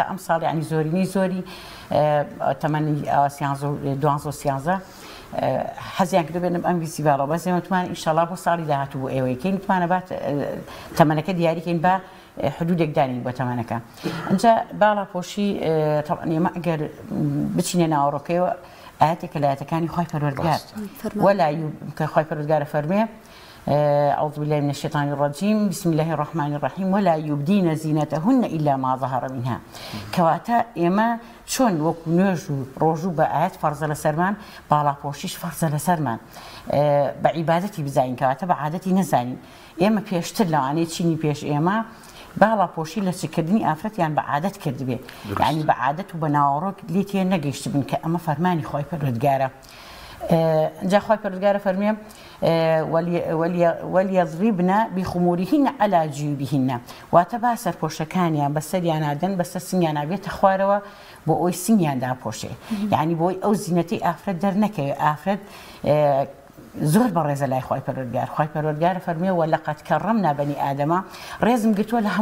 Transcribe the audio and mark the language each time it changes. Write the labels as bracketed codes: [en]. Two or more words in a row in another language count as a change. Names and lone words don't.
[ckb] ئەم ساڵی ینی زۆرینی زۆری تەمەنی 12 حەزیان کرد بێنم ئەم فستیڤاڵە بەس ئێمە توانین ئینشەڵا بۆ ساڵی داهاتوو بۆ ئێوەیەکەین توانە بات تەمەنەکە دیاریکەین بە حدودێک دانین بۆ تەمەنەکە ئەنجا باڵاپۆشی ئێمە ئەگەر بچینە ناوەڕۆکەیەوە ئاەتێکە لە ئاەتەکانی خۆی پەروەردگار وەلا کە خۆی پەروەردگارە فەرمێ [ar] أعوذ بالله من الشيطان الرجيم بسم الله الرحمن الرحيم ولا يبدين زينتهن إلا ما ظهر منها [ckb] كواتا إما شون وەکو نوێژ و ڕۆژوو بە ئاەت فەرزە لە سەرمان باڵاپۆشیش فەرزە لە سەرمان بە عیبادەتی بزانین کەواتە بە عادەتی نەزانین ئێمە پێشتر لەوانەیە چینی پێش ئێمە باڵاپۆشی لە چکردنی ئافرەتیان بە عادەت کردبێ یعنی بە عادەت و بە ناوەڕۆک لێ تێ نەگەیشت بن کە ئەمە فەرمانی خۆی پەروەردگارە جا خۆی پەروەردگارە فەرمێ [ar] وليضربن بخمورهن على جيوبهن [ckb] واتە با سەرپۆشەکانیان بەسەریان نادەن بەسەر سنگیان نابێتە خوارەوە بۆ ئەوی سنگیان داپۆشێ یعنی بۆی ئەو زینەتەی ئافرەت دەرنەکەوێت ئافرەت زۆر بەڕێزە لای خۆی پەروەردگار خۆی پەروەردگارە فەرمێ [ar] وەلەقەد کەڕەمنا بەنی ئادەمە [ckb] ڕێزم گرتووە لە